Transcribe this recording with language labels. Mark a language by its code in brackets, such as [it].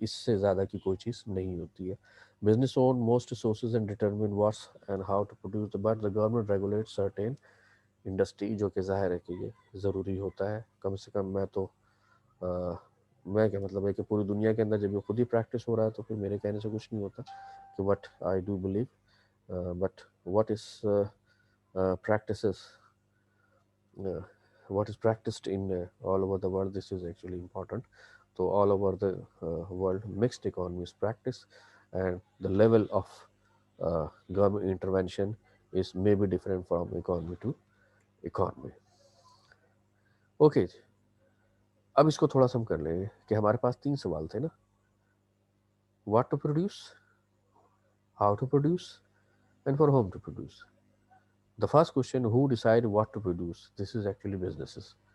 [ur] اس سے زیادہ کی کوئی چیز نہیں ہوتی ہے. [en] Business own most resources and determine what's and how to produce the but the government regulates certain industry، [ur] جو کہ ظاہر ہے کہ یہ ضروری ہوتا ہے. کم سے کم میں کیا مطلب ہے کہ پوری دنیا کے اندر جب یہ خود ہی پریکٹس ہو رہا ہے تو پھر میرے کہنے سے کچھ نہیں ہوتا کہ [en] what I do believe but what is practices what is practiced in all over the world, this is actually important. So all over the world mixed economy is practiced, and the level of government intervention is maybe different from economy to economy. [ur] Okay جی، اب اس کو تھوڑا سا ہم کر لیں گے کہ ہمارے پاس 3 سوال تھے نا، [en] what to produce, how to produce [ur] and for home to produce. [en] The first question, who decide what to produce? This is actually businesses.